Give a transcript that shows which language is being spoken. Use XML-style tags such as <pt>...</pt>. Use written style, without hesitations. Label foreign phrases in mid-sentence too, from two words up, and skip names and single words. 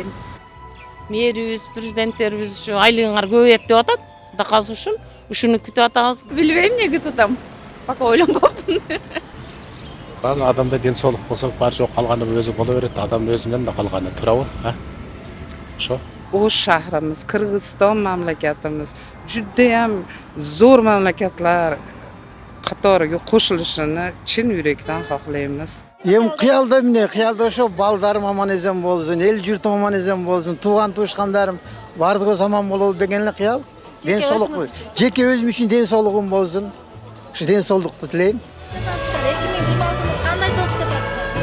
<ky>Мэрибиз, президенттерибиз ушу айлыгыңар көбөйөт деп атат. Дакасы үчүн ушуну күтүп атабыз. Билбейм, эмне күтүп атам. Пока ойлонбоптум. Адамда ден соолук болсо, бар жок калганы өзү боло берет. Адам өзүнөн да калганы турабы, Ошо. Ош шаарыбыз, Кыргызстан мамлекетimiz</ky> <uz>judayam zo'r mamlakatlar qatoriga qo'shilishini chin yurakdan xohlaymiz.</uz> <ky>Кыялда эмне, кыялда ошо балдарым аман эзен болсун, эл журтум аман эзен болсун, тууган туушкандарым бардыгы аман бололу деген эле кыял. Ден соолук, жеке өзүм үчүн ден соолугум болсун. Ушу ден соолукту тилейм. 2026 кандай тосуп жатасыздар?</ky>